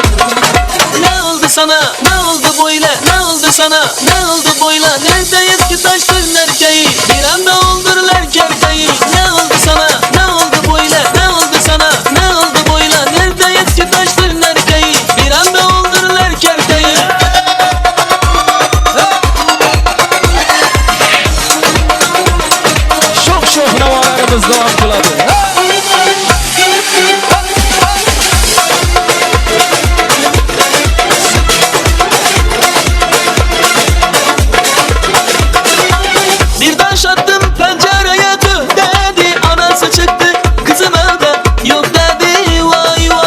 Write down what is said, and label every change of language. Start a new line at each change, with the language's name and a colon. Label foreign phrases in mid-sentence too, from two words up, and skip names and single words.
Turkish: Ne oldu sana, ne oldu böyle, ne oldu sana, ne oldu böyle. Neredeyiz ki taştın erkeği, bir anda oldurlar gerçeği. Ne oldu sana, ne oldu böyle, ne oldu sana, ne oldu böyle. Neredeyiz ki taştın erkeği, bir anda oldurlar gerçeği.
Uzbek: Sho'x havolarimiz davom qiladi.
Turkish: Bir taş attım pencereye, tüh dedi, anası çıktı. Kızım evde yok dedi, vay vay.